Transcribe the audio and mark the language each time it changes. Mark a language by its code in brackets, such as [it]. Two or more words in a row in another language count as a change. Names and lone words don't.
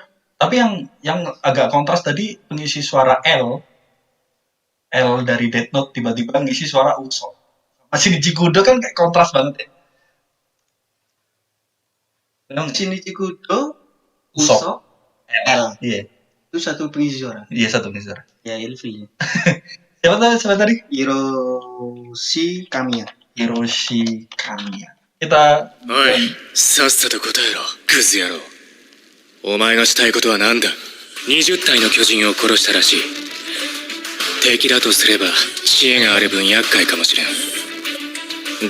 [id] Tapi yang agak kontras tadi pengisi suara L dari Death Note tiba-tiba ngisi suara Usopp. Masih di Kudo kan kayak kontras banget ya. Shinichi Kudo, Usopp, L. Iya. Itu satu pengisi suara. Iya, satu pengisi suara. Ya Elvi. Siapa tadi? Hiroshi Kamiya. Kita [ja] おい、さっさと答えろ、クズ野郎。お前がしたいことは何だ。20体の巨人を殺したらしい。敵だとすれば知恵がある分厄介かもしれん。